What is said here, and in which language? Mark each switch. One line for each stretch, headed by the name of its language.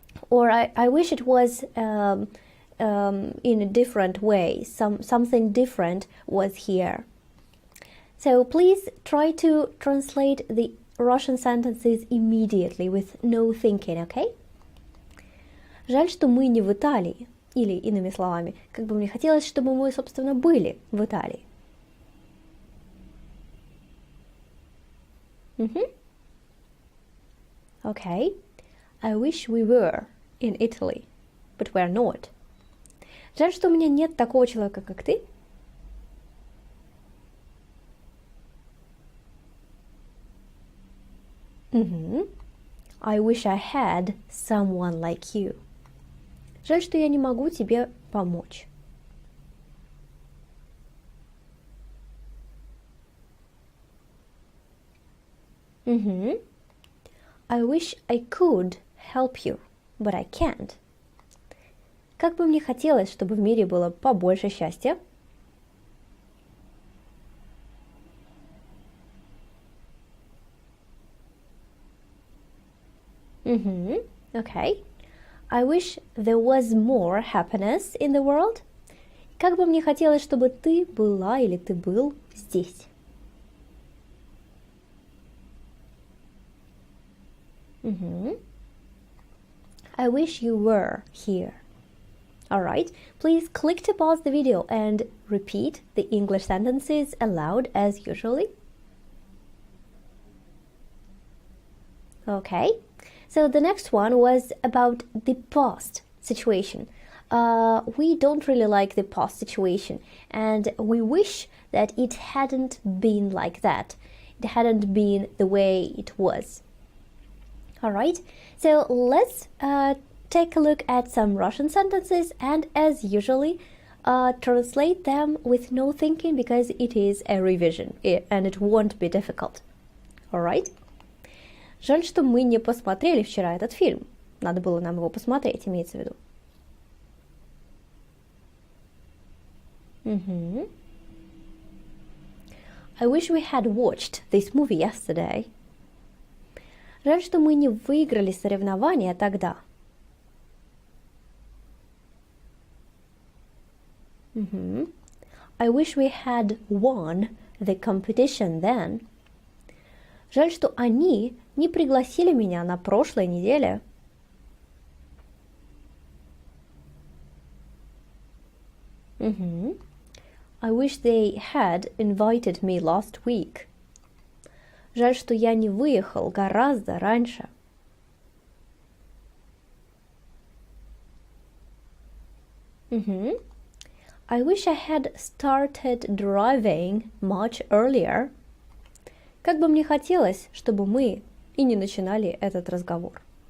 English: Or I wish it was in a different way. Something different was here. So please try to translate the Russian sentences immediately with no thinking, okay?
Russian: Жаль, что мы не в Италии. Или, иными словами, как бы мне хотелось, чтобы мы, собственно, были в Италии.
English: Okay. I wish we were in Italy, but we're not.
Russian: Жаль, что у меня нет такого человека, как ты.
English: I wish I had someone like you.
Russian: Жаль, что я не могу тебе помочь.
English: I wish I could help you. but I can't.
Russian: Как бы мне хотелось, чтобы в мире было побольше счастья.
English: Okay. I wish there was more happiness in the world.
Russian: Как бы мне хотелось, чтобы ты была или ты был здесь.
English: I wish you were here. Alright, please click to pause the video and repeat the English sentences aloud as usually. Okay, so the next one was about the past situation. We don't really like the past situation, and we wish that it hadn't been like that. It hadn't been the way it was. Alright, so let's take a look at some Russian sentences and, as usually, translate them with no thinking because it is a revision and it won't be difficult. Alright?
Russian: Жаль, что мы не посмотрели вчера этот фильм. Надо было нам его посмотреть, имеется в виду.
English: I wish we had watched this movie yesterday.
Russian: Жаль, что мы не выиграли соревнования тогда.
English: I wish we had won the competition then.
Russian: Жаль, что они не пригласили меня на прошлой неделе.
English: I wish they had invited me last week.
Russian: Жаль, что я не выехал гораздо раньше.
English: I wish I had started driving much earlier.
Russian: Как бы мне хотелось, чтобы мы и не начинали этот разговор.